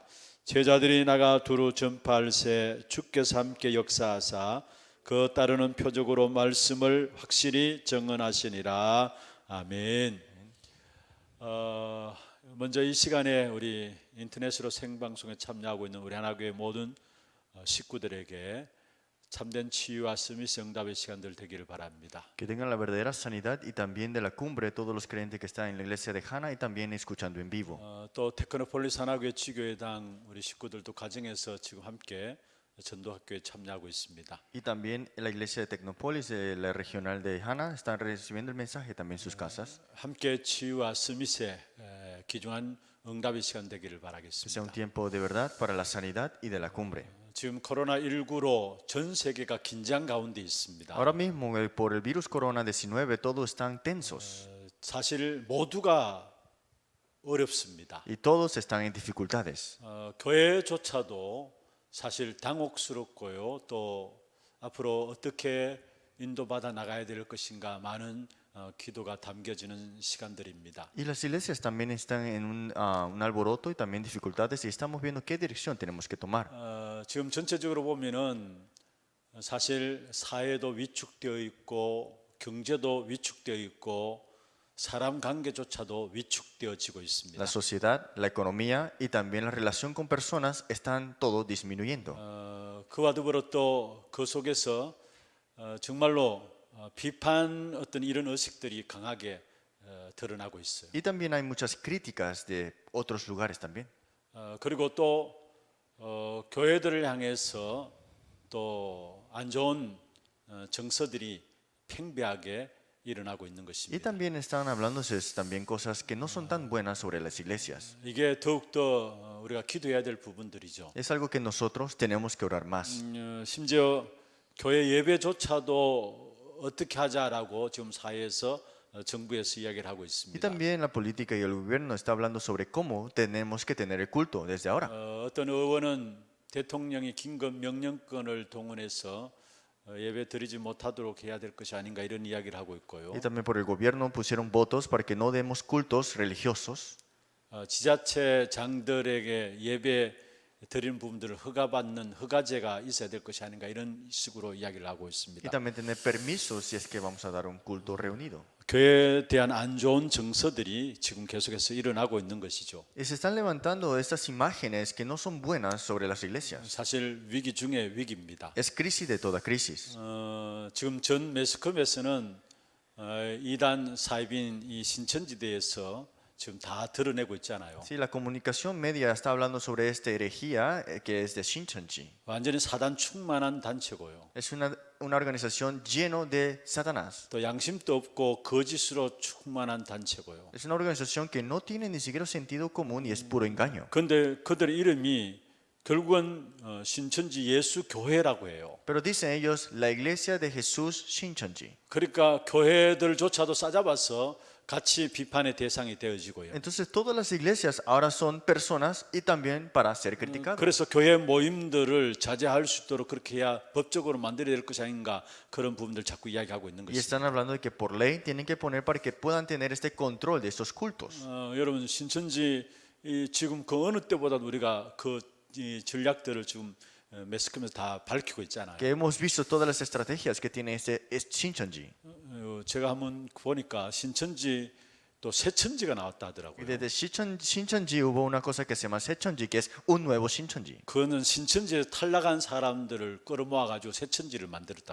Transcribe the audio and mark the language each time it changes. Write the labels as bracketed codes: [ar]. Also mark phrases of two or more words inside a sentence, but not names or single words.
[ko] 제자들이 나가 두루 전파할새 주께서 함께 역사하사 그 따르는 표적으로 말씀을 확실히 증언하시니라. 아멘. 먼저 이 시간에 우리 인터넷으로 생방송에 참여하고 있는 우리 하나교회 모든 식구들에게 참된 치유와 서밋 응답의 시간들 되기를 바랍니다. [es] Que tengan la verdadera sanidad y también de la cumbre todos los creyentes que están en la iglesia de Hana y también escuchando en vivo. [ko] 또 테크노폴리스 하나교회 지교회당 우리 식구들도 가정에서 지금 함께 전도학교에 참여하고 있습니다. [es] Y también en la iglesia de Tecnópolis, la regional de Hana, están recibiendo el mensaje también en sus casas. [ko] 함께 치유와 서밋의 귀중한 응답의 시간 되기를 [es] Que sea un [ko] 바라겠습니다. [es] tiempo de verdad para la sanidad y de la cumbre. [ko] 지금 코로나19로 전 세계가 긴장 가운데 있습니다. [es] Ahora mismo, por el virus corona-19, todos están tensos [ko] 사실 모두가 어렵습니다. [es] y todos están en dificultades. [ko] 교회조차도 사실 당혹스럽고요. 또 앞으로 어떻게 인도받아 나가야 될 것인가 많은 기도가 담겨지는 시간들입니다. [es] Y las iglesias también están en un alboroto y también dificultades y estamos viendo qué dirección tenemos que tomar. [ko] 지금 전체적으로 보면은 사실 사회도 위축되어 있고 경제도 위축되어 있고 사람 관계조차도 위축되어지고 있습니다. [es] La sociedad, la economía y también la relación con personas están todo disminuyendo. [ko] 그와 더불어 또 그 속에서 정말로 비판 어떤 이런 의식들이 강하게 드러나고 있어요. [es] Y también hay muchas críticas de otros lugares también. [ko] 그리고 또 교회들을 향해서 또 안 좋은 정서들이 팽배하게 일어나고 있는 [es] Y [ko] 것입니다. [es] también están hablándose también cosas que no son tan buenas sobre las iglesias. [ko] 이게 더욱더 우리가 기도해야 될 부분들이죠. [es] Es algo que nosotros tenemos que orar más. [ko] 심지어 교회 예배조차도 어떻게 하자라고 지금 사회에서 정부에서 이야기를 하고 [es] Y [ko] 있습니다. [es] también la política y el gobierno está hablando sobre cómo tenemos que tener el culto desde ahora. [ko] 어떤 의원은 대통령이 긴급 명령권을 동원해서 예배 드리지 못하도록 해야 될 것이 아닌가 이런 이야기를 하고 있고요. [es] Y también por el gobierno pusieron votos para que no demos cultos religiosos. [ko] 지자체장들에게 예배 드리는 부분들을 허가받는 허가제가 있어야 될 것이 아닌가 이런 식으로 이야기를 하고 [es] Y [ko] 있습니다. [es] también tener permiso si es que vamos a dar un culto reunido. [ko] 교회에 대한 안 좋은 정서들이 지금 계속해서 일어나고 있는 것이죠. [es] Y se están levantando estas imágenes que no son buenas sobre las iglesias. [ko] 사실 위기 중에 위기입니다. [es] Es crisis de toda crisis. [ko] 지금 전 매스컴에서는 이단 사이빈 이 신천지대에서 지금 다 드러내고 있잖아요. [es] Sí, la comunicación media está hablando sobre esta herejía que es de Shincheonji. [ko] 완전히 사단 충만한 단체고요. [es] Es una organización lleno de Satanás. [ko] 또 양심도 없고 거짓으로 충만한 단체고요. [es] Es una organización que no tiene ni siquiera sentido común y es puro engaño. [ko] 그런데 그들의 이름이 결국은 신천지 예수 교회라고 해요. [es] Pero dicen ellos la iglesia de Jesús Shincheonji. [ko] 그러니까 교회들조차도 싸잡아서 같이 비판의 대상이 되어지고요. [es] Entonces todas las iglesias ahora son personas y también para ser criticados. [ko] 그래서 교회 모임들을 자제할 수 있도록 그렇게 해야 법적으로 만들어야 될 것이 아닌가 그런 부분들 자꾸 이야기하고 있는 [es] Y [ko] 것입니다. [es] están hablando de que por ley tienen que poner para que puedan tener este control de estos cultos. [ko] 여러분 신천지 지금 그 어느 때보다 우리가 이 전략들을 지금 매스컴에서 다 밝히고 있잖아요. [es] Que hemos visto todas las estrategias que tiene este Shincheonji. [ko] 제가 한번 보니까 신천지 또 새천지가 나왔다 [es] Y [ko] 하더라고요. [es] desde Shincheonji hubo una cosa que se llama Secheonji, que es un nuevo Shincheonji. [ko] 그거는 신천지에서 탈락한 사람들을 끌어모아 가지고 새천지를 만들었다.